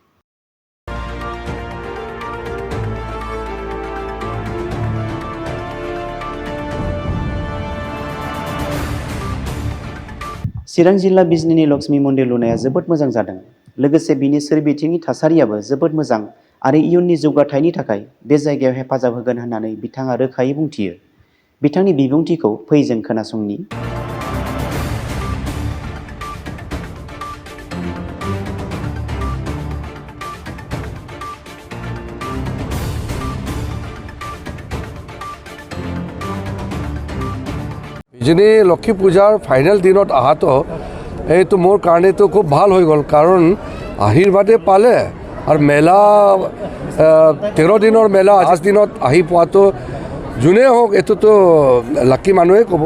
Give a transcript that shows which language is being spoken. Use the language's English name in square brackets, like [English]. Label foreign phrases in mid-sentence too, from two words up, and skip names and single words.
[Bodo] चिरां जिल्ला बिजनीनि लक्ष्मी मन्दिर लुनाया जोबोद मोजां जादों। लोगोसे बिनि सोरबिथिंनि थासारियाबो जोबोद मोजां आरो इयुननि जौगाथायनि थाखाय बे जायगायाव हेफाजाब होगोन होननानै बिथाङा रोखायै बुंथियो। बिथांनि बिबुंथिखौ फै जों खोनासंनि। [Assamese] যিনি লক্ষ্মী পূজাৰ ফাইনেল দিনত অহাটো এইটো মোৰ কাৰণেতো খুব ভাল হৈ গ'ল, কাৰণ আশীৰ্বাদে পালে আৰু মেলা 13 দিনৰ মেলা 5 দিনত আহি পোৱাটো যোনে হওক এইটোতো লাকি মানুহে ক'ব।